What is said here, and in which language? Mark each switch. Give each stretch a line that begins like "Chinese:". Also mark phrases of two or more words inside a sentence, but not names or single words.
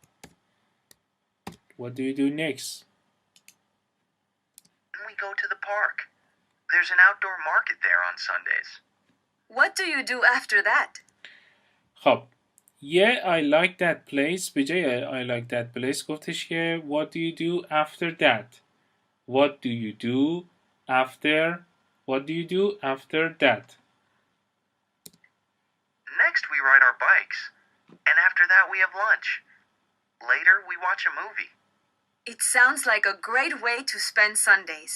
English: What do you do next? Then we go to the park. There's an outdoor market there on Sundays. What do you do after that? خب yeah I like that place
Persian: به جای
English: I like that place
Persian: گفتش که
English: what do you do after that. What do you do after that. Next we ride our bikes. And after that we have lunch. Later we watch a movie. It sounds like a great way to spend Sundays.